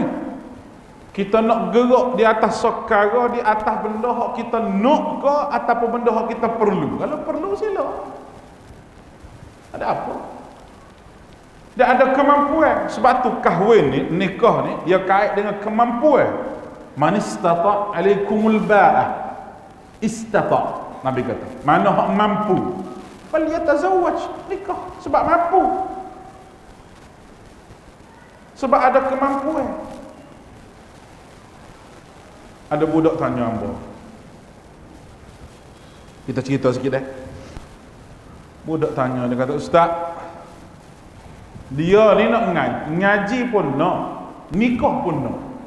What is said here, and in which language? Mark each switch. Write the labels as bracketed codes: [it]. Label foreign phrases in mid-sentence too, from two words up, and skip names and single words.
[ms] Kita nak gerak di atas sokara, di atas benda hak kita nak ke ataupun benda hak kita perlu. Kalau perlu sila. Ada apa? Dia ada kemampuan. Sebab tu kahwin ni, nikah ni, dia kait dengan kemampuan. [ar] من استطاع عليكم الباءة. [ms] Istata'. Nabi kata, mana hak mampu, falyatazawwaj, nikah sebab mampu. Sebab ada kemampuan. Ada budak tanya hamba. Kita cerita sikit Budak tanya, dia kata, "Ustaz, dia ni nak ngaji pun nak, nikah pun nak.